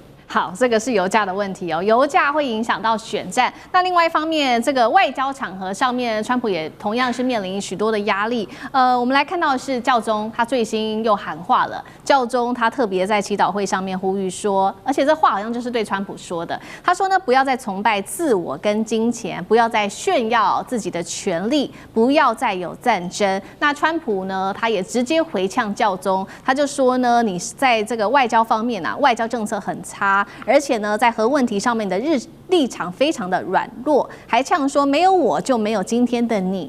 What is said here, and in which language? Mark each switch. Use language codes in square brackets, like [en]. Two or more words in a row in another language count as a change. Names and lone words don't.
[zh] 好，這個是油價的問題哦，油價會影響到選戰。那另外一方面，這個外交場合上面，川普也同樣是面臨許多的壓力。我們來看到的是教宗，他最新又喊話了。教宗他特別在祈禱會上面呼籲說，而且這話好像就是對川普說的。他說呢，不要再崇拜自我跟金錢，不要再炫耀自己的權力，不要再有戰爭。那川普呢，他也直接回嗆教宗，他就說呢，你在這個外交方面啊，外交政策很差。而且呢，在核問題上面的立場非常的軟弱，還嗆說沒有我就沒有今天的你。